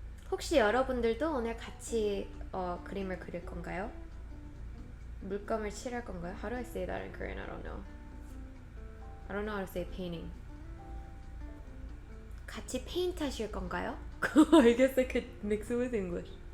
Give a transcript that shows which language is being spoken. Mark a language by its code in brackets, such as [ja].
[ko] 혹시 여러분들도 오늘 같이 그림을 그릴 건가요? 물감을 칠할 건가요? [en] How do I say that in Korean? I don't know. I don't know how to say painting. [ko] 같이 페인트 하실 건가요? [en] I guess I could mix it with English.